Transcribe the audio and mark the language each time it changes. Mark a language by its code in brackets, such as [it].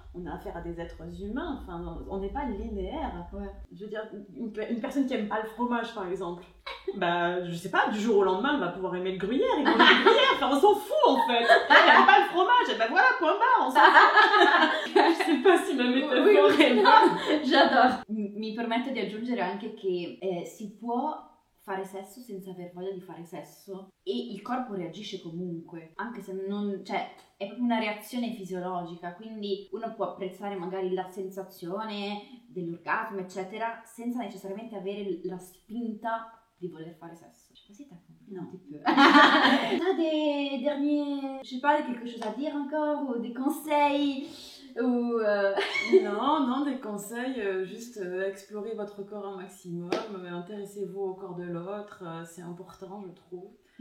[fr] on a affaire à des êtres humains, on n'est pas linéaire. Je veux dire, une personne qui aime pas le fromage par exemple, je sais pas, du jour au lendemain, elle va pouvoir aimer le gruyère, et manger le gruyère, on s'en fout en fait. Elle aime pas le fromage, et voilà, point barre, on s'en fout. Je sais pas si ma métaphore est bonne. J'adore. [it] Mi permetto di aggiungere anche che si può fare sesso senza aver voglia di fare sesso e il corpo reagisce comunque, anche se non, cioè è proprio una reazione fisiologica, quindi uno può apprezzare magari la sensazione dell'orgasmo eccetera senza necessariamente avere la spinta di voler fare sesso. [fr] Je sais pas si t'as compris un petit peu. T'as des derniers, je sais pas, quelque chose à dire encore ou des conseils ou Non, des conseils, juste explorez votre corps un maximum, intéressez-vous au corps de l'autre, c'est important je trouve.